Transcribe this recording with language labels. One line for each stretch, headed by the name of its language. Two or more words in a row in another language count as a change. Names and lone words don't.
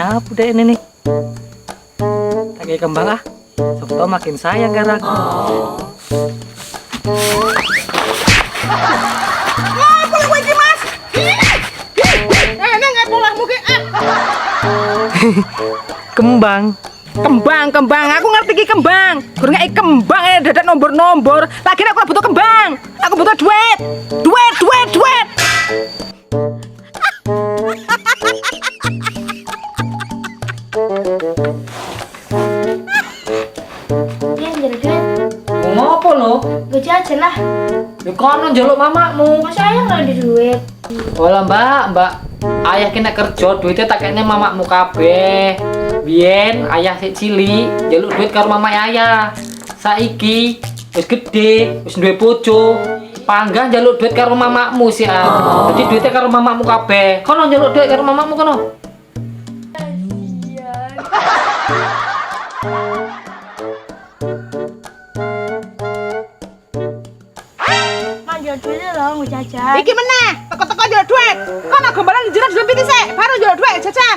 Indonesian: Udah ini nih. Kayak kembang ah.
Javanese: Sok makin sayang karo aku. Ngapa kowe iki, Mas? Nang polahmu ki. Kembang. Kembang. Aku ngerti ki kembang. Gur ngeki kembang dadak nombor-nombor.
Indonesian: Lagi aku butuh kembang. Aku butuh duit. Duit. Iya, duit.
Javanese: Ngopo lo?
Indonesian: Gue jajan lah.
Javanese: Ya kono njaluk mamakmu.
Indonesian: Masa ayah nggak ada duit?
Javanese: Olah mbak, ayah kena kerja, duitnya tak kayaknya mamakmu kabeh. Biyen ayah sik cilik, njaluk duit karo mamak ayah. Saiki wis gede, wis duwe bojo. Panggah njaluk duit karo mamakmu sih ah. Jadi duitnya karo mamakmu kabeh. Kono njaluk duit karo mamakmu kono.
Indonesian: Manjol duitnya loh, gue jajan.
Javanese: Iki meneh, teko-teko njaluk duit. Kono gombalan njero dulu sik, baru njaluk duit jajan.